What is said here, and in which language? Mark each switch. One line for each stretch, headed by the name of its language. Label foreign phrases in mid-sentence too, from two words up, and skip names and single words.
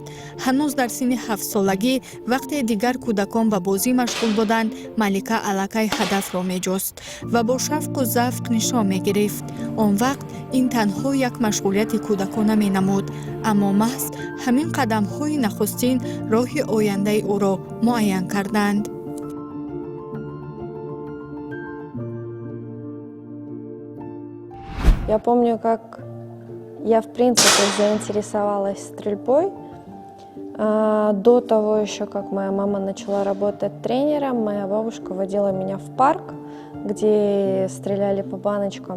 Tajik: ҳанӯз дар синни 7 солагӣ вақте дигар кӯдакон ба бозӣ машғул буданд, Малика аллакай ҳадафро меҷуст ва бо шавқу завқ нишон мегирифт. Он вақт ин танҳо як машғулияти кӯдакона менамуд, аммо маҳз ҳамин қадамҳои нахустин роҳи ояндаи ӯро муайян карданд.
Russian: Я помню, как я, в принципе, заинтересовалась стрельбой. До того еще, как моя мама начала работать тренером, моя бабушка водила меня в парк, где стреляли по баночкам.